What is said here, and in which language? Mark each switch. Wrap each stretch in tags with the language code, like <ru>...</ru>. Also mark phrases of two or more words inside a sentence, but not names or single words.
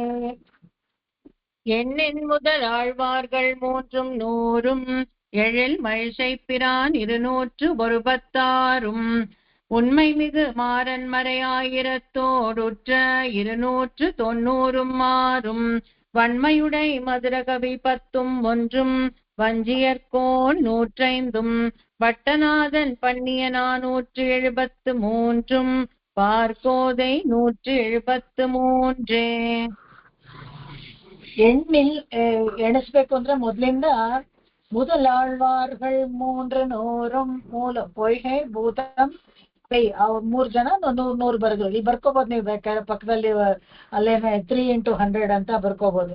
<ta>எண்ணின் முதல் ஆழ்வார்கள் 300 எழில் மழிசை பிரான் 216 உண்மை மிகு மாறன் மறை 1000 290 மாறும் வன்மையுடை மதுரகவி 10 வஞ்சியர்கோன் 105 பட்டநாதன் பண்ணிய 473 பார்கோதை 173.</ta> <kn>ಎಣ್ಣಿಲ್ ಎಣಿಸ್ಬೇಕು ಅಂದ್ರೆ ಮೊದ್ಲಿಂದ ಮೊದಲಾಳ್ವಾರ್ಗಳ್ 300 ಮೂಲ ಪೊಯ್ಹೆ ಭೂತಂ ಕೈ ಅವ್ರು 3 ಜನ 100 ಬರೆದ್ರು. ಇಲ್ಲಿ ಬರ್ಕೋಬಹುದು ನೀವು ಬೇಕಾದ್ರೆ ಪಕ್ಕದಲ್ಲಿ ಅಲ್ಲೇನೆ 3 into 100 ಅಂತ ಬರ್ಕೋಬಹುದು.</kn>